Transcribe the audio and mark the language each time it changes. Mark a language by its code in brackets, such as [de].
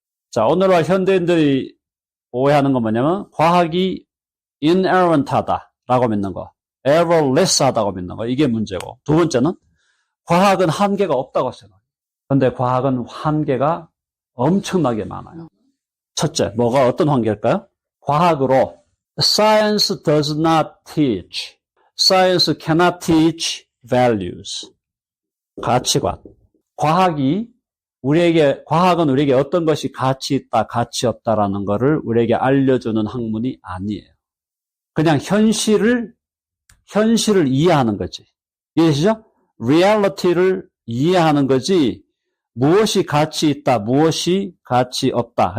[ko] 자, 오늘날 현대인들이 오해하는 건 뭐냐면 과학이 inerrant하다라고 믿는 거, errorless하다고 믿는 거, 이게 문제고. 두 번째는 과학은 한계가 없다고 생각해요. 그런데 과학은 한계가 엄청나게 많아요. 첫째, 뭐가 어떤 한계일까요? 과학으로 [en] science does not teach, science cannot teach values, 가치관. [ko] 과학은 우리에게 어떤 것이 가치 있다, 가치 없다라는 것을 우리에게 알려주는 학문이 아니에요. 그냥 현실을 이해하는 거지. 이해되시죠? reality를 이해하는 거지, 무엇이 가치 있다, 무엇이 가치 없다.